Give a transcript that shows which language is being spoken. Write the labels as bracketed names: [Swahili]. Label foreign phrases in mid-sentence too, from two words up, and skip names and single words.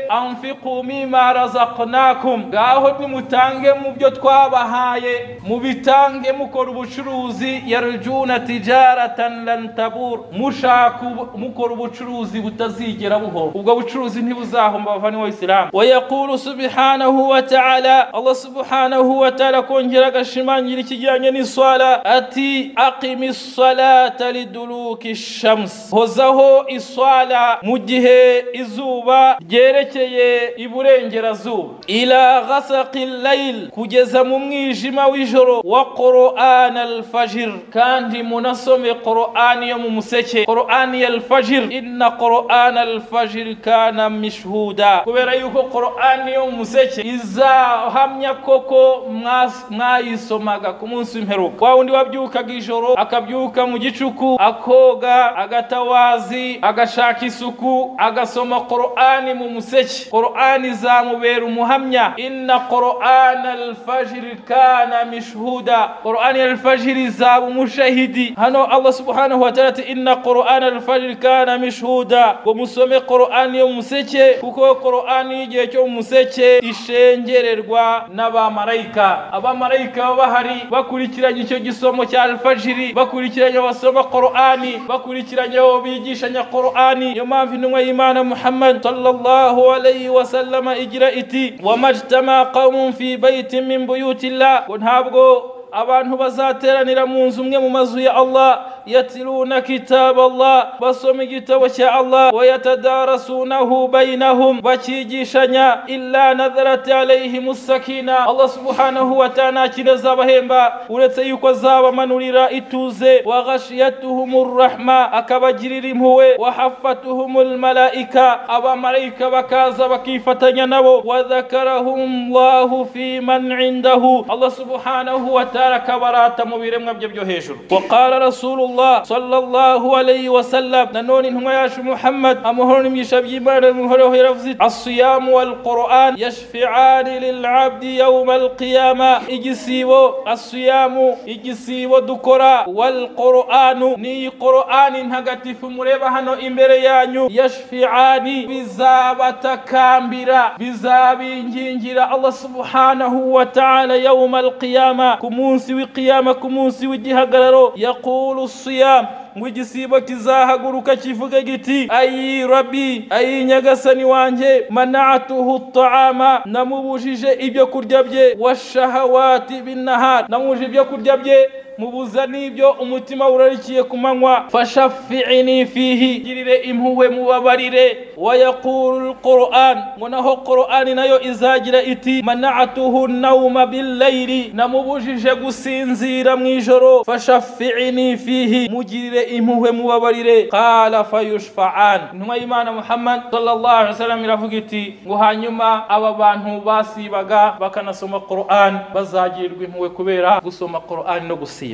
[Arabic] أنفقوا مما رزقناكم, [Kinyarwanda] ngaho nimutange mu byo twabahaye, mubitange mukora ubucuruzi. [Arabic] يرجون تجارة لن تبور, [Kinyarwanda] mushaka mukora ubucuruzi butazigera buhomba. Ubwo bucuruzi ntibuzahomba bavani [Arabic] والإسلام. ويقول سبحانه وتعالى، الله سبحانه وتعالى [Kinyarwanda] kongera agashimangira ikijyanye n'iswala ati [Arabic] أقم الصلاة لدلوك الشمس, [Kinyarwanda] hozaho iswala mu gihe izuba ryerekeye iburengerazuba, [Arabic] إلى غسق الليل, [Kinyarwanda] kugeza mu mwijima w'ijoro, [Arabic] وقرآن الفجر, [Kinyarwanda] kandi munasome Qur'an yo mu museke, [Arabic] قرآن الفجر. إن قرآن الفجر كان مشهودا, [Kinyarwanda] kubera yuko Qur'an yo mu museke izahamya koko mwayisomaga ku munsi w'imperuka. Wa wundi wabyukaga ijoro akabyuka mu gicuku akoga agatawazi agashaka isuku agasoma Qur'ani mu museke, Qur'ani izamubera umuhamya. [Arabic] إن قرآن الفجر كان مشهودا، قرآن الفجر [Kinyarwanda] izaba umushahidi. [Arabic] Hano الله سبحانه وتعالى ati إن قرآن الفجر كان مشهودا, [Kinyarwanda] ngo musome Qur'an yo mu museke, kuko Qur'an igihe cyo mu museke ishengererwa n'abamarayika. Abamarayika bahari bakurikiranye icyo gisomo cya al-fajr, bakurikiranye basoma Qur'ani, bakurikiranye bigishanya Qur'ani. Yo mpamvu intumwa y'Imana Muhammad [Arabic] صلى الله عليه وسلم [Kinyarwanda] igira iti [Arabic] وما اجتمع قوم في بيت من بيوت الله, [Kinyarwanda] ntabwo abantu bazateranira mu nzu umwe mu mazu ya Allah, [Arabic] يتلون كتاب الله, [Kinyarwanda] basoma igitabo cya [Arabic] Allah, ويتدارسونه بينهم, bakigishanya, إلا نزلت عليهم السكينة، الله سبحانه وتعالى [Kinyarwanda] kirazabahemba uretse yuko azabamanurira ituze, [Arabic] وغشيتهم الرحمة, [Kinyarwanda] akabagirira impuhwe, [Arabic] وحفتهم الملائكة, [Kinyarwanda] abamarayika bakaza bakifatanya nabo, [Arabic] وذكرهم الله فيمن عنده، الله سبحانه وتعالى [Kinyarwanda] kabarata mu biremwa bye byo hejuru. [Arabic] وقال رسول الله صلى الله عليه وسلم, [Kinyarwanda] nanone intumwa yacu Muhammad amahoro n'imyisha by'Imana muhoreho yaravuze, [Arabic] الصيام والقرآن يشفعان للعبد يوم القيامة, igisibo as-siyamu, [Kinyarwanda] igisibo dukora, [Arabic] والقرآن, [Kinyarwanda] ni Qur'ani ntagatifu mureba hano imbere yanyu, yashfi'ani, bizabatakambira, bizabingingira [Arabic] الله سبحانه وتعالى يوم القيامة, [Kinyarwanda] ku munsi w'qiyama, ku munsi w'igihagararo. [Arabic] يقول الصيام, [Kinyarwanda] ngo igisibo kizahaguruka kivuga giti, ayi rabbi, ayi nyagasani wanjye, [Arabic] منعته الطعام, [Kinyarwanda] namubujije ibyo kurya bye, [Arabic] والشهوات بالنهار, [Kinyarwanda] namubujije ibyo kurya bye, mubuza n'ibyo umutima urarikiye kumanywa, [Arabic] فشفعني فيه, [Kinyarwanda] girire impuhwe mubabarire. [Arabic] ويقول القرآن, [Kinyarwanda] ngo naho Qur'ani nayo izagira iti, [Arabic] منعته النوم بالليل, [Kinyarwanda] namubujije gusinzira mwijoro, [Arabic] فشفعني فيه, [Kinyarwanda] mugirire impuhwe mubabarire. [Arabic] قال فيشفعان, [Kinyarwanda] intumwa y'Imana Muhammad [Arabic] صلى الله عليه وسلم [Kinyarwanda] iravuga iti, ngo hanyuma aba bantu basibaga bakanasoma Qur'an bazagirirwa impuhwe kubera gusoma Qur'an no gusiba.